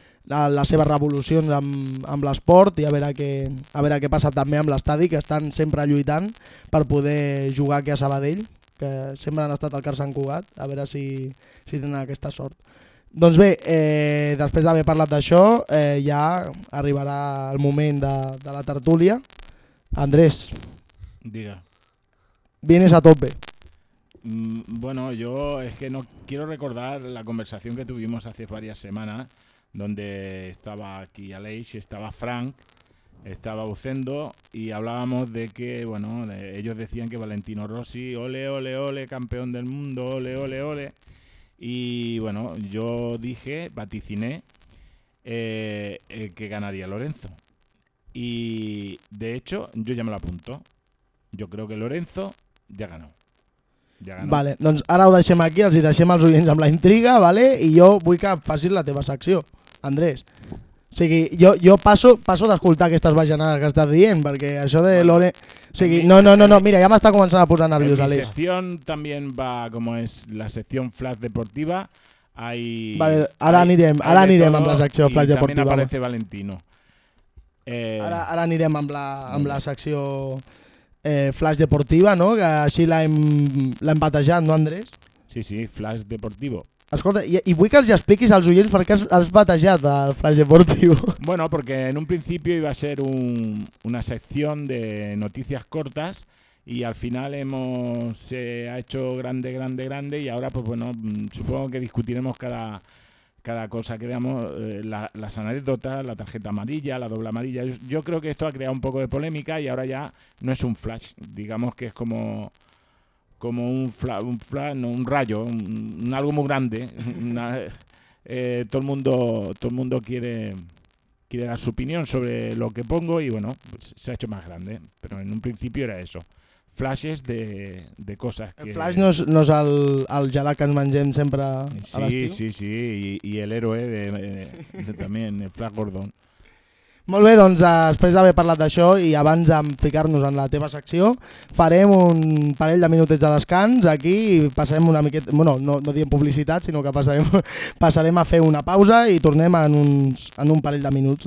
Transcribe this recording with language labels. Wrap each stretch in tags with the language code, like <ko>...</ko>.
<ca>les seves revolucions amb l'esport i a veure què passa també amb l'estadi, que estan sempre lluitant per poder jugar aquí a Sabadell, que sempre han estat al Car Sant Cugat, a veure si tenen aquesta sort. Doncs bé, després d'haver parlat d'això, ja arribarà el moment de la tertúlia. Andrés, diga.</ca> <es>Vienes a tope. Bueno, yo es que no quiero recordar la conversación que tuvimos hace varias semanas, donde estaba aquí Aleix, estaba Frank, estaba Ucendo, y hablábamos de que, bueno, ellos decían que Valentino Rossi, ole, ole, ole, campeón del mundo, ole, ole, ole. Y bueno, yo dije, vaticiné, que ganaría Lorenzo. Y de hecho, yo ya me lo apunto. Yo creo que Lorenzo ya ganó.</es> <ca>Vale, doncs ara ho deixem aquí, els hi deixem els oients amb la intriga, vale? I jo vull que facis la teva secció, Andrés. O sigui, jo passo d'escoltar aquestes bajanades que estàs dient, perquè això de bueno, Lore... O sigui, no, mira, ja m'està començant a posar nerviós, Aleix. La secció també va, com és la secció Flash Deportiva, hay... Vale, ara anirem amb la secció Flash Deportiva. I també apareix Valentino. Ara anirem amb la secció... Flash Deportiva, no? Que així l'hem batejat, no, Andrés? Sí, sí, Flash Deportivo. Escolta, i vull que els expliquis als oients per què has batejat el Flash Deportivo.</ca> <es>Bueno, porque en un principio iba a ser una sección de noticias cortas y al final se ha hecho grande y ahora, pues bueno, supongo que discutiremos cada cosa que veamos, las anécdotas, la tarjeta amarilla, la doble amarilla. Yo creo que esto ha creado un poco de polémica y ahora ya no es un flash, digamos que es como un algo muy grande. Todo el mundo quiere dar su opinión sobre lo que pongo y bueno, pues se ha hecho más grande, pero en un principio era eso. Flashes de cosas.</es> <ca>El flash no es el gelat que ens mengem sempre a l'estiu. Sí, i el héroe de també, el Flash Gordon. Molt bé, doncs després d'haver parlat d'això i abans de ficar-nos en la teva secció, farem un parell de minutets de descans aquí i passarem una miqueta, bueno, no diem publicitat, sinó que passarem a fer una pausa i tornem en un parell de minuts.</ca>